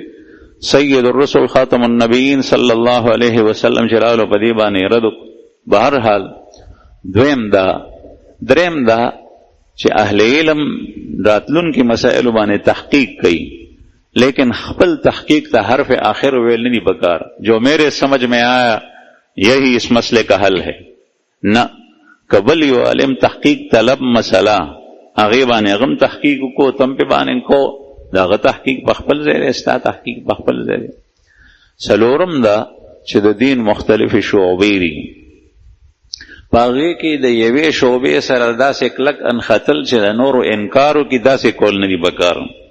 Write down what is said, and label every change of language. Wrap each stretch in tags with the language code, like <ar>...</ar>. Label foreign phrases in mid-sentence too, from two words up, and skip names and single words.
<ar>سید الرسل خاتم النبیین صلی الله علیه وسلم</ar> <ps>چې راغلو په دې باندې رد. بهرحال دویم دا. دریم دا چې اهل علم راتلونکي مسائلو باندې تحقیق کوي، لیکن خپل تحقیق ته حرف آخر ویل نه دي پکار</ps> <ur>جو میرے سمجھ میں آیا یہی اس مسئلے کا حل ہے.</ur> <ps>نه، قبل یو عالم تحقیق طلب مسئلہ هغې باندې هغه هم تحقیق وکړو، تم پې باندې کو، د هغه تحقیق په خپل ځای دی، ستا تحقیق په خپل ځای دی. څلورم دا چې د دین مختلفې شعبې دي، په هغې کې د یوې شعبې سره داسې کلک انختل چې د نورو انکار وکړي، داسې کول نه دي پکار.</ps>